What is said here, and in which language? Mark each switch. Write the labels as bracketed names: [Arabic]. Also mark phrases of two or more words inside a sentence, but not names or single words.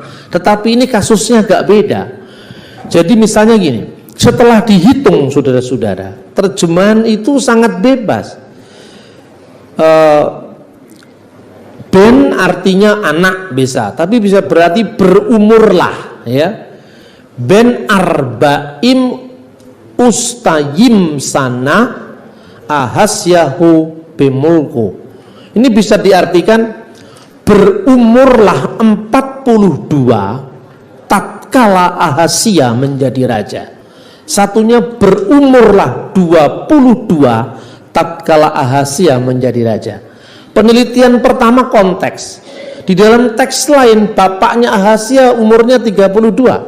[Indonesian] Tetapi ini kasusnya agak beda. Jadi misalnya gini, setelah dihitung saudara-saudara, terjemahan itu sangat bebas. Ben artinya anak bisa, tapi bisa berarti berumurlah ya. [Hebrew] בן ארבעים ושתים שנה אחזיהו במלכו. [Indonesian] Ini bisa diartikan berumurlah 42 tatkala Ahazia menjadi raja. Satunya berumurlah 22 tatkala Ahazia menjadi raja. Penelitian pertama konteks. Di dalam teks lain bapaknya Ahazia umurnya 32.